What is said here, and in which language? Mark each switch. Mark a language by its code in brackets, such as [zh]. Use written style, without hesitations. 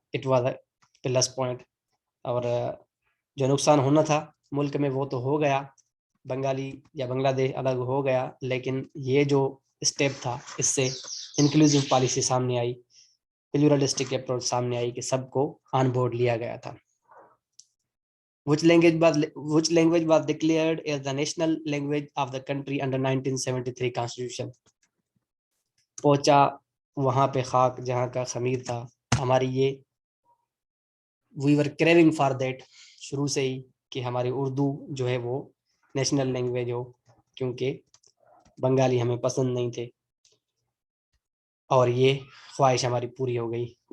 [en] It was a plus point. [ur] اور جو نقصان ہونا تھا ملک میں وہ تو ہو گیا, بنگالی یا بنگلہ دیش الگ ہو گیا, لیکن یہ جو اسٹیپ تھا اس سے انکلوسیو پالیسی سامنے آئی, پلیورلسٹک اپروچ سامنے آئی, کہ سب کو آن بورڈ لیا گیا تھا. [en] which language was declared as the national language of the country under 1973 constitution. [ur] پہنچا وہاں پہ خاک جہاں کا خمیر تھا. ہماری یہ [en] we were craving for that [ur] شروع سے ہی کہ ہماری اردو جو ہے وہ نیشنل لینگویج ہو, کیونکہ بنگالی ہمیں پسند نہیں تھے, اور یہ خواہش ہماری پوری ہو گئی.